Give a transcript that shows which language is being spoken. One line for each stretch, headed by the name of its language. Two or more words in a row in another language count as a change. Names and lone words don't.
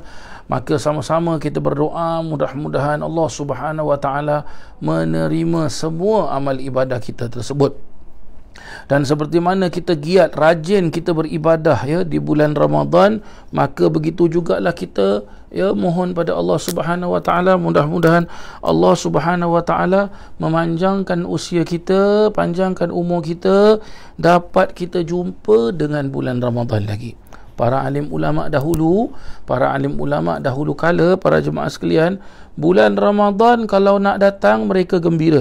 Malay: Maka sama-sama kita berdoa, mudah-mudahan Allah
Arabic: سبحانه وتعالى
Malay: menerima semua amal ibadah kita tersebut. Dan seperti mana kita giat, rajin kita beribadah, ya, di bulan Ramadan, maka begitu jugalah kita, ya, mohon pada Allah
Arabic: سبحانه وتعالى,
Malay: mudah-mudahan Allah
Arabic: سبحانه وتعالى
Malay: memanjangkan usia kita, panjangkan umur kita, dapat kita jumpa dengan bulan Ramadan lagi. Para alim ulama dahulu kala, para jemaah sekalian, bulan Ramadan kalau nak datang mereka gembira.